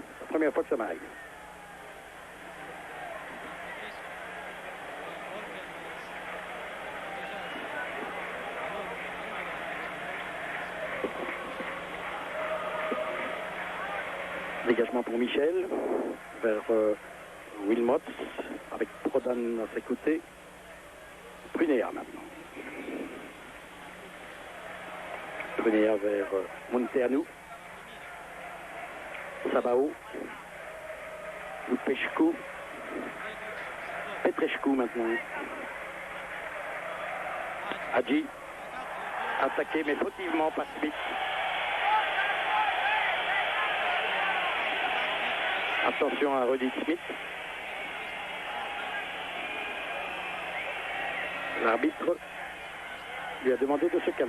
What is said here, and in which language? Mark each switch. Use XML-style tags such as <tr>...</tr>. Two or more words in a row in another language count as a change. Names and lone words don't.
<fr>C'est la première fois que ça m'arrive. Dégagement pour Michel, vers Wilmots, avec Prodan à ses côtés. Prunéa maintenant. Prunéa vers Munteanu. Sabao. Lupescu. Petrescu maintenant. Adji. Attaqué mais fautivement par Smith. Attention à Rudy Smith. L'arbitre lui a demandé de se calmer.</fr>